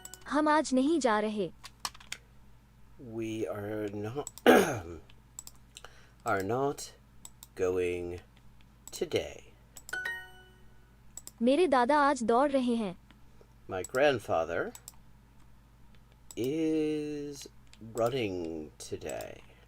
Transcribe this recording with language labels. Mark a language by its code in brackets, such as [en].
[hi] हम आज नहीं जा रहे. [en] We are not are not going today. [hi] मेरे दादा आज दौड़ रहे हैं. [en] My grandfather is running today.